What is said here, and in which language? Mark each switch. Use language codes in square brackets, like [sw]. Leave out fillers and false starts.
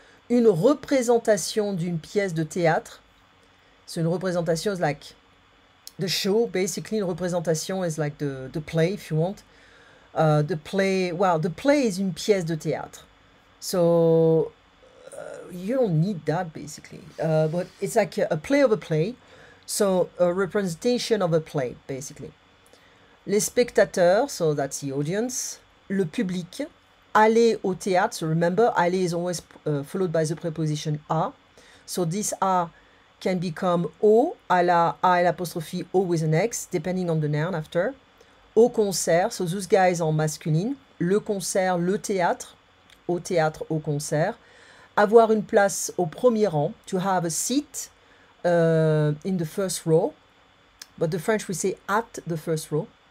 [fr] Une représentation d'une pièce de théâtre. So une représentation [en] is like the show, basically. Une représentation is like the play, if you want. The play is [fr] une pièce de théâtre. [en] So you don't need that, basically. But it's like a play of a play. So a representation of a play, basically. [fr] Les spectateurs, [en] so that's the audience. [fr] Le public. Aller au théâtre, [en] so remember, aller is always followed by the preposition a. So this a can become o, a l'apostrophe o with an x, depending on the noun after. [fr] Au concert, [en] so those guys [fr] en masculine. Le concert, le théâtre. Au théâtre, au concert. Avoir une place au premier rang. [en] To have a seat in the first row. But the French we say at the first row.